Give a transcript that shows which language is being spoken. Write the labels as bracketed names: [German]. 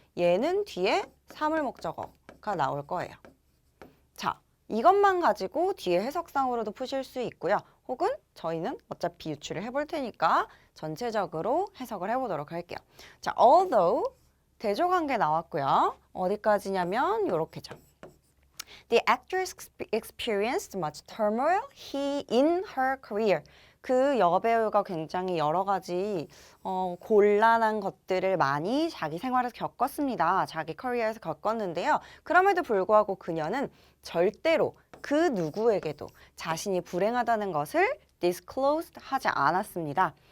[Korean] 얘는 뒤에 사물 목적어가 나올 거예요. 자, 이것만 가지고 뒤에 해석상으로도 푸실 수 있고요. 혹은 저희는 어차피 유추를 해볼 테니까 전체적으로 해석을 해보도록 할게요. 자, although 대조관계 나왔고요. 어디까지냐면 요렇게죠. [English] The actress experienced much turmoil in her career. [Korean] 그 여배우가 굉장히 여러 가지 곤란한 것들을 많이 자기 생활에서 겪었습니다. 자기 커리어에서 겪었는데요. 그럼에도 불구하고 그녀는 절대로 그 누구에게도 자신이 불행하다는 것을 disclosed 하지 않았습니다.